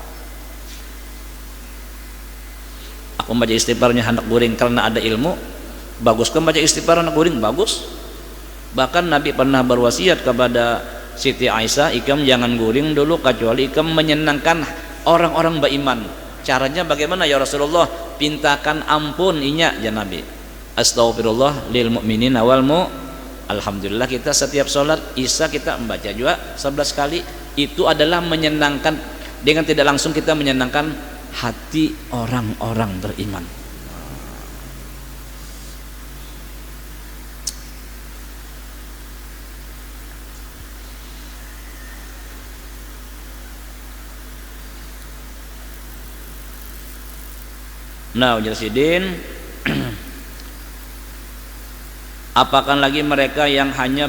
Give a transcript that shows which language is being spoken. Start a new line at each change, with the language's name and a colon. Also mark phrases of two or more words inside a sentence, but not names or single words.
Indonesian: Aku baca istighfarnya anak guring karena ada ilmu. Bagus kan baca istighfar anak guring? Bagus. Bahkan Nabi pernah berwasiat kepada Siti Aisyah, ikam jangan guring dulu kecuali ikam menyenangkan orang-orang beriman. Caranya bagaimana ya Rasulullah?
Banjar: Pintakan ampun inya ya Nabi.
Arabic: أستغفر الله للمؤمنين والحمد لله
Indonesian: kita setiap sholat Isya kita membaca juga 11 kali. Itu adalah menyenangkan, dengan tidak langsung kita menyenangkan hati orang-orang beriman. Nah, Jalsidin apakan lagi mereka yang hanya